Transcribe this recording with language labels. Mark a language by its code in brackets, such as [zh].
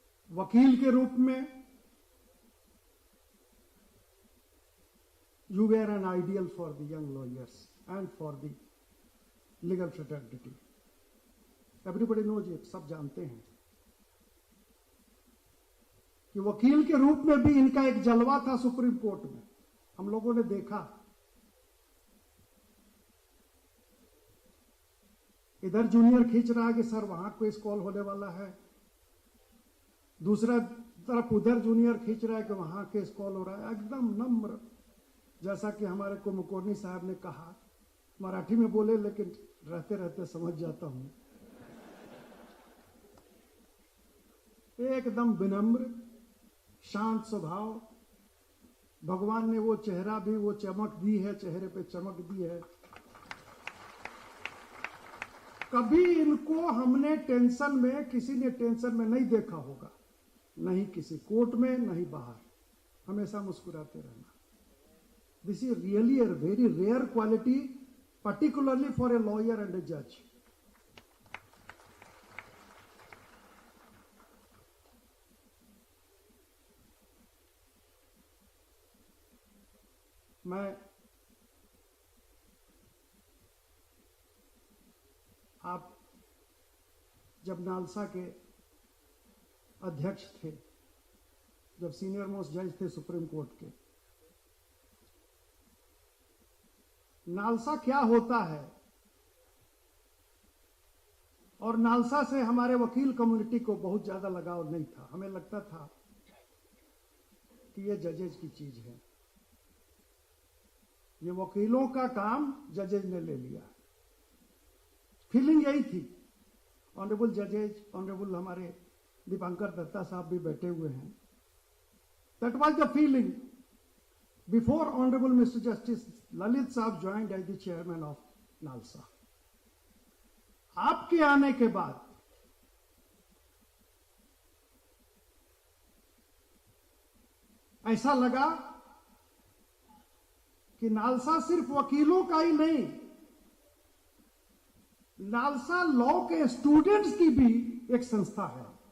[hi] वकील के रूप में [en] you were an ideal for the young lawyers and for the legal fraternity. Everybody knows it, [hi] सब जानते हैं कि वकील के रूप में भी इनका एक जलवा था सुप्रीम कोर्ट में। हम लोगों ने देखा, इधर जूनियर खींच रहा है कि सर वहां केस कॉल होने वाला है, दूसरा तरफ उधर जूनियर खींच रहा है कि वहां केस कॉल हो रहा है। एकदम नम्र, जैसा कि हमारे को मुकोनी साहब ने कहा, मराठी में बोले लेकिन रहते रहते समझ जाता हूं, एकदम विनम्र शांत स्वभाव। भगवान ने वो चेहरा भी, वो चमक दी है, चेहरे पे चमक दी है। कभी इनको हमने टेंशन में, किसी ने टेंशन में नहीं देखा होगा, नहीं किसी कोर्ट में, नहीं बाहर, हमेशा मुस्कुराते रहना। [en] This is really a very rare quality, particularly for a lawyer and a judge. [hi] मैं आप जब नालसा के अध्यक्ष थे, जब सीनियर मोस्ट जज थे सुप्रीम कोर्ट के, नालसा क्या होता है, और नालसा से हमारे वकील कम्युनिटी को बहुत ज्यादा लगाव नहीं था। हमें लगता था कि ये जजेज की चीज है, ये वकीलों का काम जजेज ने ले लिया। फीलिंग यही थी। [en] honourable जजेज, honourable [hi] हमारे दीपांकर दत्ता साहब भी बैठे हुए हैं, [en] That was the feeling before Honorable Mr. Justice Lalit Saab joined as the chairman of NALSA. [hi] आपके आने के बाद ऐसा लगा कि नालसा सिर्फ वकीलों का ही नहीं, नालसा लॉ के स्टूडेंट्स की भी एक संस्था है।